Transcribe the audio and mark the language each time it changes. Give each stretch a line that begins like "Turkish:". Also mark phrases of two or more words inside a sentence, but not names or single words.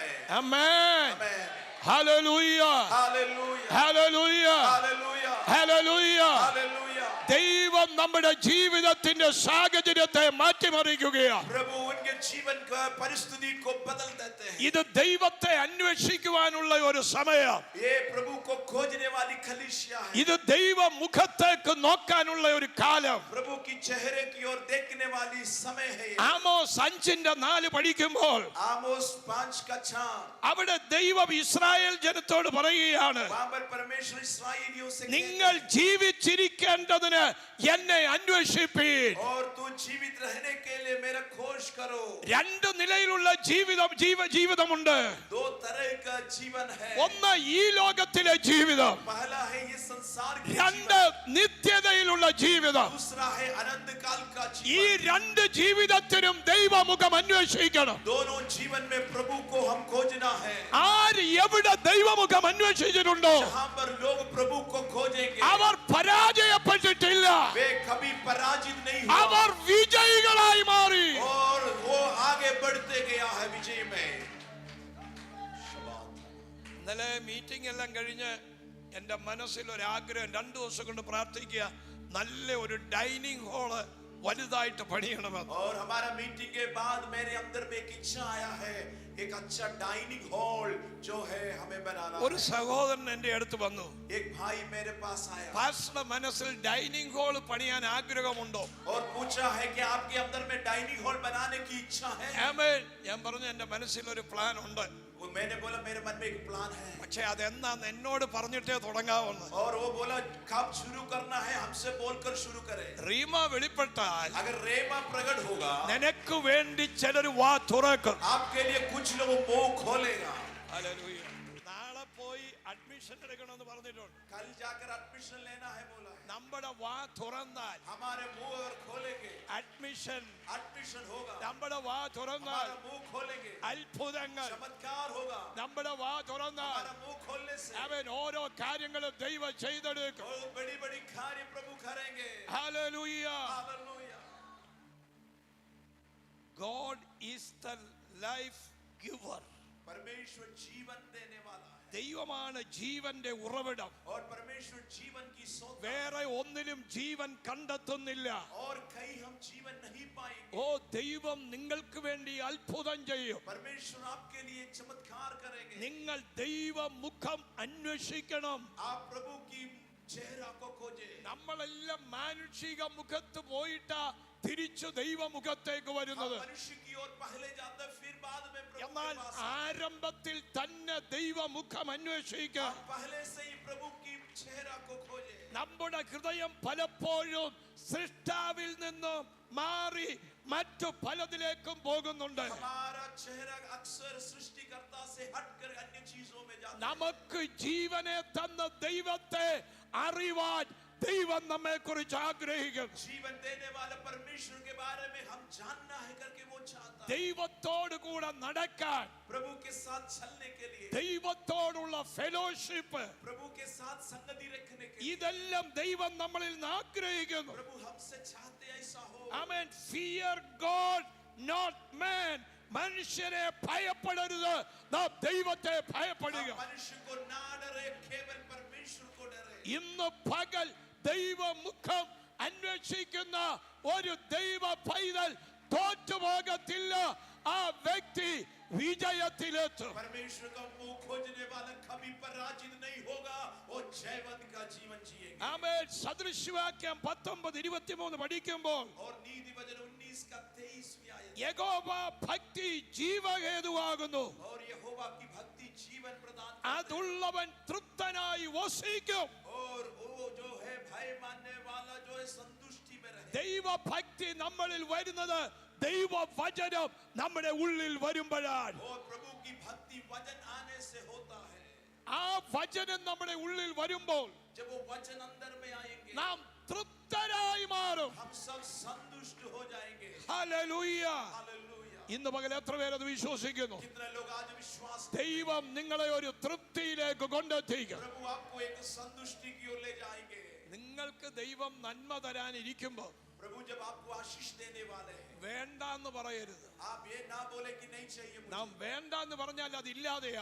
Malayalam: ആമേൻ.
Hindi: आमीन।
Malayalam: ഹല്ലേലൂയ.
Hindi: हालेलुया।
Malayalam: ഹല്ലേലൂയ.
Hindi: हालेलुया।
Malayalam: ഹല്ലേലൂയ.
Hindi: हालेलुया।
Malayalam: ദൈവം നമ്മുടെ ജീവിതത്തിന്റെ സാഹചര്യത്തെ മാറ്റിമറിക്കുകയാണ്.
Hindi: प्रभु उनके जीवन का परिस्थिति को बदल देते हैं।
Malayalam: ഇത് ദൈവത്തെ അന്വേഷിക്കുവാനുള്ള ഒരു സമയം.
Hindi: ये प्रभु को खोजने वाली कलीसिया है।
Malayalam: ഇത് ദൈവ മുഖത്തേക്ക് നോക്കാനുള്ള ഒരു കാലം.
Hindi: प्रभु की चेहरे की ओर देखने वाली समय है ये।
Malayalam: ആമോസ് 5:4 പഠിക്കുമ്പോൾ
Hindi: आमोस 5 का 6
Malayalam: അവിടെ ദൈവം ഇസ്രായേൽ ജനത്തോട് പറയുകയാണ്,
Hindi: वहां पर परमेश्वर इस्राएलियों से
Malayalam: നിങ്ങൾ ജീവിച്ചിരിക്കേണ്ടതിന് എന്നെ അന്വേഷിപ്പീൻ.
Hindi: और तू जीवित रहने के लिए मेरा खोज करो।
Malayalam: രണ്ട് നിലയിലുള്ള ജീവിതമുണ്ട്.
Hindi: दो तरह का जीवन है।
Malayalam: ഒന്ന് ഈ ലോകത്തിലെ ജീവിതം,
Hindi: पहला है ये संसार की
Malayalam: രണ്ട് നിത്യതയിലുള്ള ജീവിതം.
Hindi: दूसरा है अनंत काल का
Malayalam: ഈ
Hindi: जीवन।
Malayalam: രണ്ട് ജീവിതത്തിനും ദൈവമുഖം അന്വേഷിക്കണം.
Hindi: दोनों जीवन में प्रभु को हम खोजना है।
Malayalam: ആര് എവിടെ ദൈവമുഖം അന്വേഷിച്ചിട്ടുണ്ടോ
Hindi: जहां पर लोग प्रभु को खोजेंगे
Malayalam: അവർ പരാജയപ്പെട്ടിട്ടില്ല,
Hindi: वे कभी पराजित नहीं
Malayalam: അവർ
Hindi: हुआ
Malayalam: വിജയികളായി മാറി.
Hindi: और वो आगे बढ़ते गया है विजय में।
Malayalam: ഇന്നലെ മീറ്റിംഗ് എല്ലാം കഴിഞ്ഞ് എൻ്റെ മനസ്സിൽ ഒരു ആഗ്രഹം, 2 ദിവസം കൊണ്ട് പ്രാർത്ഥിക്കുക, നല്ല ഒരു
English: dining hall
Malayalam: വലുതായിട്ട് പണിയണമെന്ന്.
Hindi: और हमारा मीटिंग के बाद मेरे अंदर में एक इच्छा आया है, एक अच्छा
English: dining hall
Hindi: जो है हमें बनाना
Malayalam: ഒരു
Hindi: है।
Malayalam: സഹോദരൻ എൻ്റെ അടുത്ത് വന്നു,
Hindi: एक भाई मेरे पास आया
Malayalam: പാസ്റ്ററുടെ മനസ്സിൽ
English: dining hall
Malayalam: പണിയാൻ ആഗ്രഹമുണ്ടോ?
Hindi: और पूछा है कि आपके अंदर में
English: dining hall
Hindi: बनाने की इच्छा है।
Malayalam: ആമേൻ. ഞാൻ പറഞ്ഞു എൻ്റെ മനസ്സിൽ ഒരു പ്ലാൻ ഉണ്ട്,
Hindi: वो मैंने बोला मेरे मन में एक प्लान है।
Malayalam: പക്ഷെ അതെന്നാന്ന് എന്നോട് പറഞ്ഞിട്ടേ തുടങ്ങാവുന്നു.
Hindi: और वो बोला कब शुरू करना है, हमसे बोलकर शुरू करें।
Malayalam: റീമ വെളിപ്പെട്ടാൽ
Hindi: अगर रेमा प्रकट होगा
Malayalam: നിനക്ക് വേണ്ടി ചിലർ വാ തുറക്കും.
Hindi: आपके लिए कुछ लोग मुंह खोलेगा।
Malayalam: ഹല്ലേലൂയ. നാളെ പോയി അഡ്മിഷൻ എടുക്കണമെന്ന് പറഞ്ഞിട്ടുണ്ട്.
Hindi: कल जाकर एडमिशन लेना है बोला है।
Malayalam: നമ്മുടെ വാ തുറന്നാൽ
Hindi: हमारे मुंह अगर खोलेंगे
Malayalam: അഡ്മിഷൻ,
Hindi: एडमिशन होगा।
Malayalam: നമ്മുടെ വാ തുറന്നാൽ
Hindi: हमारा मुंह खोलेंगे
Malayalam: അത്ഭുതങ്ങൾ,
Hindi: चमत्कार होगा।
Malayalam: നമ്മുടെ വാ തുറന്നാൽ
Hindi: हमारा मुंह खोलने से
Malayalam: അവൻ ഓരോ കാര്യങ്ങളും ദൈവം ചെയ്തെടുക്കും.
Hindi: बहुत बड़ी बड़ी कार्य प्रभु करेंगे।
Malayalam: ഹല്ലേലൂയ.
Hindi: हालेलुया।
English: God is the life giver.
Hindi: परमेश्वर जीवन देने वाला है
Malayalam: ദൈവമാണ് ജീവന്റെ ഉറവിടം.
Hindi: और परमेश्वर जीवन की सोता
Malayalam: വേറെ ഒന്നിലും ജീവൻ കണ്ടെത്തുന്നില്ല.
Hindi: और कहीं हम जीवन नहीं पाएंगे।
Malayalam: ഓ ദൈവം നിങ്ങൾക്ക് വേണ്ടി അത്ഭുതം ചെയ്യും.
Hindi: परमेश्वर आपके लिए चमत्कार करेंगे।
Malayalam: നിങ്ങൾ ദൈവമുഖം അന്വേഷിക്കണം.
Hindi: आप प्रभु की चेहरा को खोजे।
Malayalam: നമ്മളെല്ലാം മാനുഷിക മുഖത്ത് പോയിട്ടാ തിരിച്ചു ദൈവമുഖത്തേക്ക്
Hindi: हम
Malayalam: വരുന്നത്.
Hindi: मनुष्य की ओर पहले जाते हैं, फिर बाद में प्रभु
Malayalam: എന്നാൽ
Hindi: के पास आते हैं।
Malayalam: ആരംഭത്തിൽ തന്നെ ദൈവമുഖം അന്വേഷിക്കാം.
Hindi: हम पहले से ही प्रभु की चेहरा को खोजे।
Malayalam: നമ്മുടെ ഹൃദയം പലപ്പോഴും സൃഷ്ടാവിൽ നിന്നും മാറി മറ്റു പലതിലേക്കും പോകുന്നുണ്ട്.
Hindi: हमारा चेहरा अक्सर सृष्टिकर्ता से हटकर अन्य चीजों में जाता है।
Malayalam: നമുക്ക് ജീവനെ തന്ന ദൈവത്തെ അറിവാൻ ദൈവം നമ്മെ കുറിച്ച് ആഗ്രഹിക്കുന്നു.
Hindi: जीवन देने वाले परमेश्वर के बारे में हम जानना है करके वो चाहता है।
Malayalam: ദൈവത്തോട് കൂടെ നടക്കാൻ,
Hindi: प्रभु के साथ चलने के लिए,
Malayalam: ദൈവത്തോടുള്ള ഫെലോഷിപ്പ്,
Hindi: प्रभु के साथ संगति रखने के लिए
Malayalam: ഇതെല്ലാം ദൈവം നമ്മളിൽ നിന്ന് ആഗ്രഹിക്കുന്നു.
Hindi: प्रभु हमसे चाहते ऐसा हो।
Malayalam: ആമേൻ.
English: fear God not man.
Malayalam: മനുഷ്യരെ ഭയപ്പെടരുത്, നാം ദൈവത്തെ ഭയപ്പെടുക.
Hindi: हम मनुष्य को ना डरे, केवल परमेश्वर को डरे।
Malayalam: ഇന്ന് പകൽ ദൈവമുഖം അന്വേഷിക്കുന്ന ഒരു ദൈവ പൈതൽ തോറ്റുപോകത്തില്ല. ആ വ്യക്തി വിജയത്തിലെത്തും.
Hindi: परमेश्वर का मुंह खोजने वाला कभी पराजित नहीं होगा, वो जयवंत का जीवन जिएगा।
Malayalam: ആമേൻ. സദൃശവാക്യം 19:23 പഠിക്കുമ്പോൾ
Hindi: और नीति वचन 19 का 23वीं आयत,
Malayalam: യഹോവ ഭക്തി ജീവഹേതുവാകുന്നു,
Hindi: और यहोवा की भक्ति जीवन प्रदान
Malayalam: അതുള്ളവൻ തൃപ്തനായി വസിക്കും.
Hindi: और वो जो है भय मानने वाला जो है संतुष्टि में रहे।
Malayalam: ദൈവഭക്തി നമ്മളിൽ വരുന്നത് ദൈവവചനം നമ്മുടെ ഉള്ളിൽ വരുമ്പോഴാണ്.
Hindi: और प्रभु की भक्ति वचन आने से होता है।
Malayalam: ആ വചനം നമ്മുടെ ഉള്ളിൽ വരുമ്പോൾ
Hindi: जब वो वचन अंदर में आएंगे,
Malayalam: നാം തൃപ്തരായി മാറും.
Hindi: हम सब संतुष्ट हो जाएंगे।
Malayalam: ഹല്ലേലൂയ.
Hindi: हालेलुया।
Malayalam: ഇന്ന് പകൽ എത്ര പേരത് വിശ്വസിക്കുന്നു?
Hindi: कितने लोग आज विश्वास,
Malayalam: ദൈവം നിങ്ങളെ ഒരു തൃപ്തിയിലേക്ക് കൊണ്ടെത്തിക്കും.
Hindi: प्रभु आपको एक संतुष्टि की ओर ले जाएंगे।
Malayalam: നിങ്ങൾക്ക് ദൈവം നന്മ തരാനിരിക്കുമ്പോൾ
Hindi: प्रभु जब आपको आशीष देने वाले हैं,
Malayalam: വേണ്ടാന്ന് പറയരുത്.
Hindi: आप ये ना बोले कि नहीं चाहिए मुझे।
Malayalam: നാം വേണ്ടാന്ന് പറഞ്ഞാൽ അത് ഇല്ലാതെയാകും.